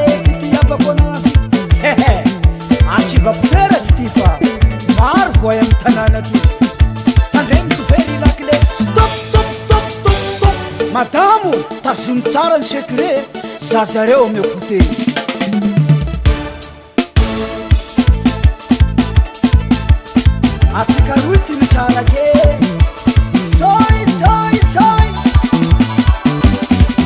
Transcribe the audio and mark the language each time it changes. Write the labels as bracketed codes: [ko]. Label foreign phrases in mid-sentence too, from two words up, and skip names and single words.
[mg] fitiavako anazy hehe asivako pera tsy ty fa maro voay amy tanàna ty tandremo tsy very lakile [en] stop stop stop stop stop [mg] madamo tazomy tsara ny secret zazareo ame kote atsika roy tsy misarake soy soy soy